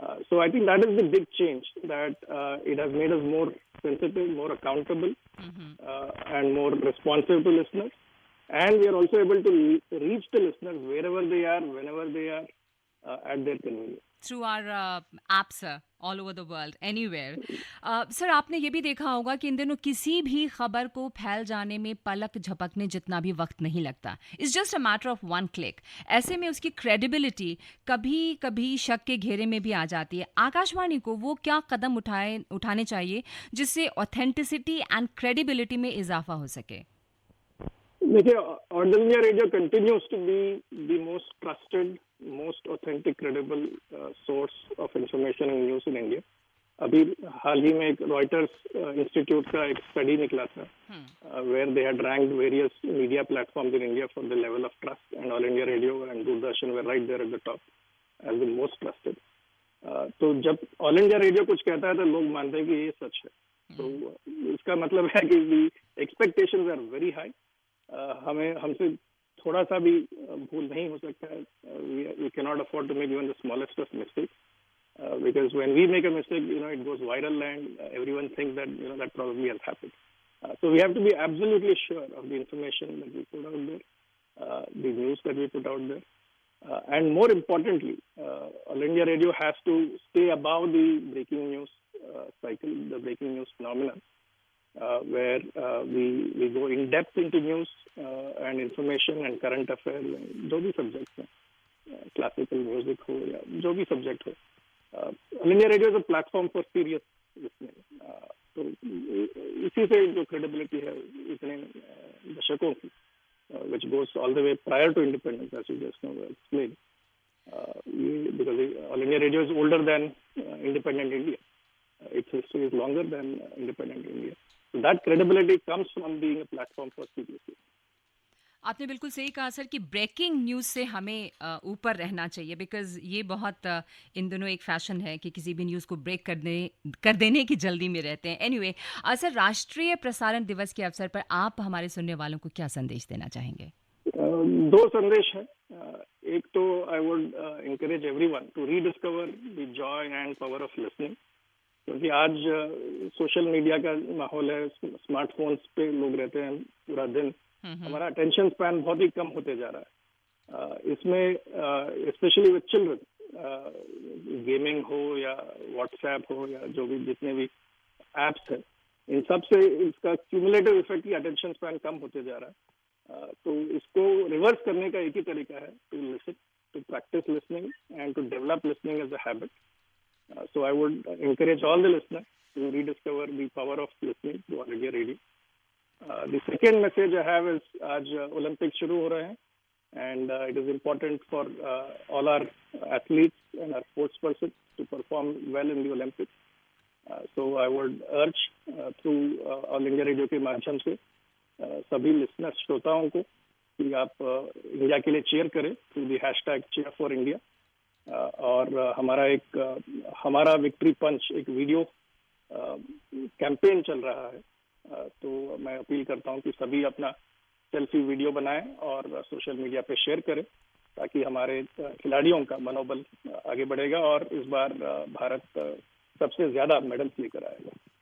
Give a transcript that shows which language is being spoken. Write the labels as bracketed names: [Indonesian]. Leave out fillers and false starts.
[English] So I think that is the big change, that it has made us more sensitive, more accountable, and more responsive to listeners. And we are also able to reach the listeners wherever they are, whenever they are, at their convenience. through our apps all over the world, anywhere. [Hindi] Sir, आपने ये भी देखा होगा कि इन दिनों किसी भी खबर को फैल जाने में पलक झपकने जितना भी वक्त नहीं लगता. [English] It's just a matter of one click. [Hindi] ऐसे में उसकी क्रेडिबिलिटी कभी कभी शक के घेरे में भी आ जाती है. आकाशवाणी को वो क्या कदम उठाने चाहिए जिससे [English] authenticity and credibility [Hindi] में इजाफा हो सके? देखिए, [English] All India radio continues to be the most trusted, most authentic, credible source of information and news in India. [Hindi] अभी हाल ही में एक रॉयटर्स इंस्टीट्यूट का एक स्टडी निकला था, [English] Where they had ranked various media platforms in India for the level of trust, and all India radio and Doordarshan were right there at the top as the most trusted. [Hindi] तो जब all India radio कुछ कहता है तो लोग मानते हैं कि ये सच है. तो इसका मतलब है कि [English] Expectations are very high. [Hindi] हमें हमसे थोड़ा सा भी भूल नहीं हो सकता है. [English] We can not afford to make even the smallest of mistakes, because when we make a mistake, it goes viral and everyone thinks that that probably has happened. So we have to be absolutely sure of the information that we put out there, the news that we put out there, and more importantly, All India Radio has to stay above the breaking news cycle, the breaking news phenomenon. Where we go in depth into news and information and current affairs and [Hindi] जो भी [English] subjects [Hindi] हैं, [English] classical music [Hindi] हो या जो भी [English] subject [Hindi] हो. [English] All India Radio is a platform for serious listening. [Hindi] तो इसी से जो [English] credibility [Hindi] है इतने दशकों की, [English] which goes all the way prior to independence, as you just now explained. Because All India Radio is older than independent India. Its history is longer than independent India. So that credibility comes from being a platform for serious. [Hindi] आपने बिल्कुल सही कहा sir कि breaking news से हमें ऊपर रहना चाहिए, बिकॉज़ ये बहुत इन दिनों एक फैशन है कि किसी भी न्यूज़ को ब्रेक कर देने की जल्दी में रहते हैं. एनीवे, सर, राष्ट्रीय प्रसारण दिवस के अवसर पर आप हमारे सुनने वालों को क्या संदेश देना चाहेंगे? दो संदेश हैं. एक तो [English] I would encourage everyone to rediscover the joy and power of listening, [Hindi] क्योंकि आज सोशल मीडिया का माहौल है, स्मार्टफोन्स पे लोग रहते हैं पूरा दिन. हमारा अटेंशन स्पैन बहुत ही कम होते जा रहा है. इसमें [English] specially with children, [Hindi] गेमिंग हो या व्हाट्सएप हो या जो भी जितने भी एप्स हैं, इन सब से इसका क्यूमुलेटिव इफेक्ट की अटेंशन स्पैन कम होते जा रहा है. तो इसको रिवर्स करने का एक ही तरीका है, [English] To listen, to practice listening and to develop listening as a habit. So I would encourage all the listeners to rediscover the power of listening to All India Radio. The second message I have is [Hindi] आज [English] Olympics [Hindi] शुरू हो रहे हैं, [English] and it is important for all our athletes and our sports persons to perform well in the Olympics. So I would urge through All India Radio [Hindi] के माध्यम से सभी listeners, श्रोताओं को कि आप इंडिया के लिए चीयर करें [English] through the hashtag Cheer for India. [Hindi] और हमारा विक्ट्री पंच एक वीडियो कैंपेन चल रहा है. तो मैं अपील करता हूं कि सभी अपना सेल्फी वीडियो बनाएं और सोशल मीडिया पे शेयर करें, ताकि हमारे खिलाड़ियों का मनोबल आगे बढ़ेगा और इस बार भारत सबसे ज्यादा मेडल्स लेकर आएगा.